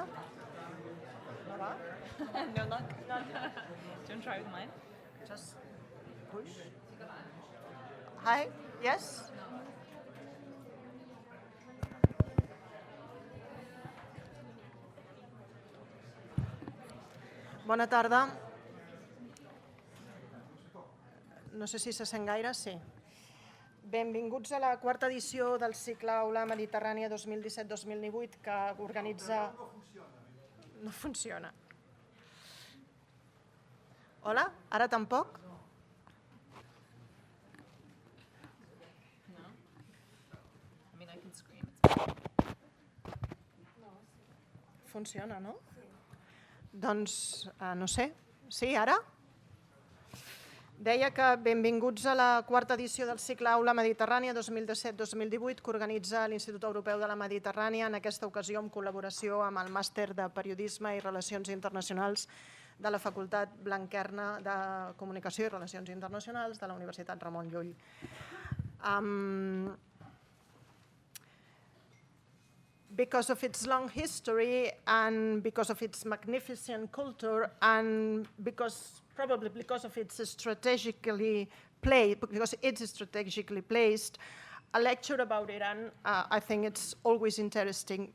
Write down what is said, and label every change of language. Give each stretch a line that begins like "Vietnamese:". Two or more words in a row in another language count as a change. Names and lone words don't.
Catalan: No va?
English: No luck? No. Do you want to try with mine? Just push. Hi, yes?
Catalan: Bona tarda. No sé si se sent gaire, sí. Benvinguts a la quarta edició del cicle Aula Mediterrània 2017-2018 que organitza... No funciona. Hola? Ara tampoc? No.
English: I mean, I can scream.
Catalan: Funciona, no? Doncs, no sé. Sí, ara? Deia que benvinguts a la quarta edició del cicle Aula Mediterrània 2017-2018 que organitza l'Institut Europeu de la Mediterrània, en aquesta ocasió en col·laboració amb el Màster de Periodisme i Relacions Internacionals de la Facultat Blanquerna de Comunicació i Relacions Internacionals de la Universitat Ramon Llull.
English: Because of its long history and because of its magnificent culture and probably because of its strategically placed, a lecture about Iran, I think it's always interesting.